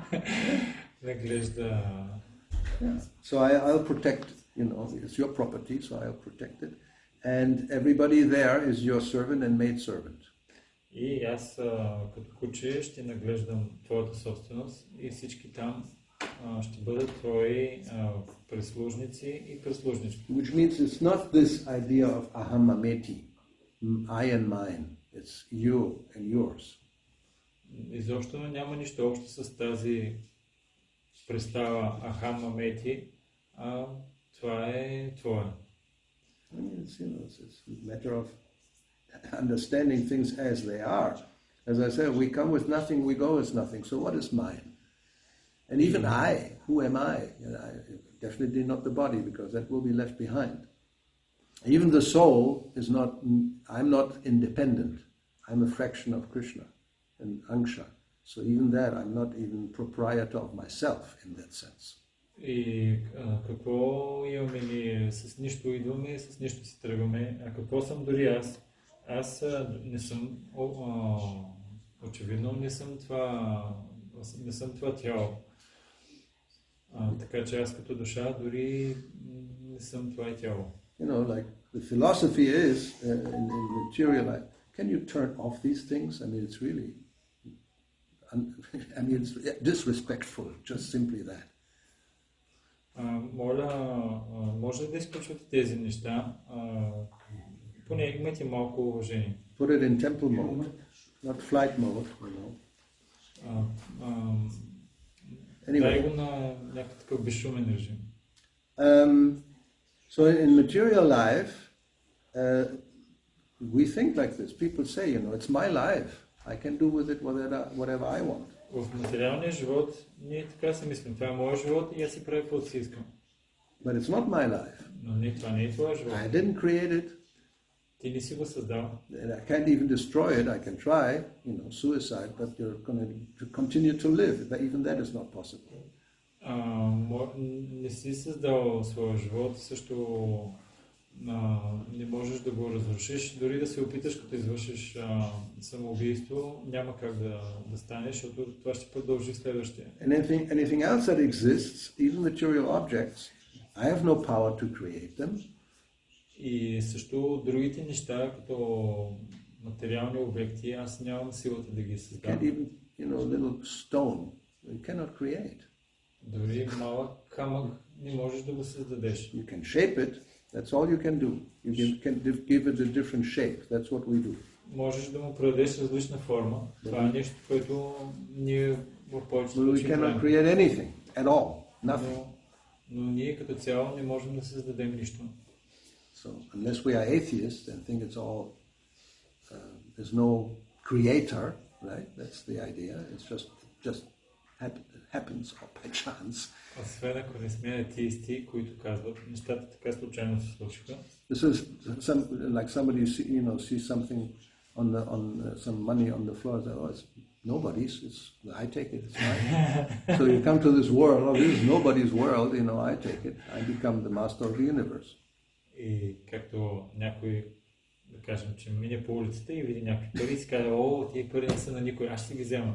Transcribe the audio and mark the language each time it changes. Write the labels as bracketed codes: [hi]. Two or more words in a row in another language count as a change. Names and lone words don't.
[bg] Наглежда. [en] So I'll protect, it's your property, so I'll protect it. And everybody there is your servant and maid servant. [bg] И аз като куче ще наглеждам твоята собственост и всички там ще бъдат твои прислужници и прислужнички. [en] Which means it's not this idea of [sa] अहं ममेति, [en] I and mine. It's you and yours. [bg] Изобщо няма нищо общо с тази представа [sa] अहं ममेति, [bg] а това е твое. [en] It's a matter of understanding things as they are. As I said, we come with nothing, we go with nothing. So what is mine? And even I, who am I? Definitely not the body, because that will be left behind. Even the soul is not, I'm not independent. I'm a fraction of Krishna and Angsha. So even that, I'm not even proprietor of myself in that sense. [bg] И какво имаме ние? С нищо идваме, с нищо си тръгваме. А какво съм дори аз? Аз не съм, очевидно не съм това тяло. Така че аз като душа дори не съм това тяло. [en] Like the philosophy is in material life, can you turn off these things? I mean, it's really, it's disrespectful, just simply that. [bg] Моля, може да изключвате тези неща, поне имайте малко уважение. [en] Put it in temple mode, not flight mode, you know. [bg] Дай [en] Anyway, [bg] го на някакъв такъв безшумен режим. [en] so in material life, we think like this. People say, you know, it's my life. I can do with it whatever I want. [bg] В материалния живот ние така си мислим, това е моят живот и аз си правя каквото си искам. [en] But it's not my life. [bg] Но това не е твоя живот. [en] I didn't create it. [bg] Ти не си го създал. [en] And I can't even destroy it. I can try, you know, suicide, but you're going to continue to live. Even that is not possible. [bg] Не си създал своя живот, също не можеш да го разрушиш. Дори да се опиташ, като извършиш самоубийство, няма как да станеш, защото това ще продължи в следващия. [en] And anything else that exists, even material objects, I have no power to create them. [bg] И също другите неща, като материални обекти, аз нямам силата да ги създам. [en] Can't even, you know, a little stone, you cannot create. [bg] Дори малък камък не можеш да го създадеш. [en] You can shape it. That's all you can do. You can give it a different shape. That's what we do. [bg] Можеш да му предадеш различна форма. Това е нещо, което ние в повечето [en] We [bg] случаи [en] cannot [bg] правим. [en] create anything at all. Nothing. [bg] Но ние като цяло не можем да създадем нищо. [en] So unless we are atheists and think it's all, there's no creator, right? That's the idea. It's just happens or by chance. [bg] Освен ако не сме атеисти, които казват, нещата така случайно се случиха. [en] This is like somebody sees something on some money on the floor. Say, oh, it's nobody's. I take it. It's mine. So you come to this world. Oh, this is nobody's world. You know, I take it. I become the master of the universe. [bg] И както някой, да кажем, че мине по улицата и види някакви пари и си казва, о, тия пари не са на никой, аз ще ги взема.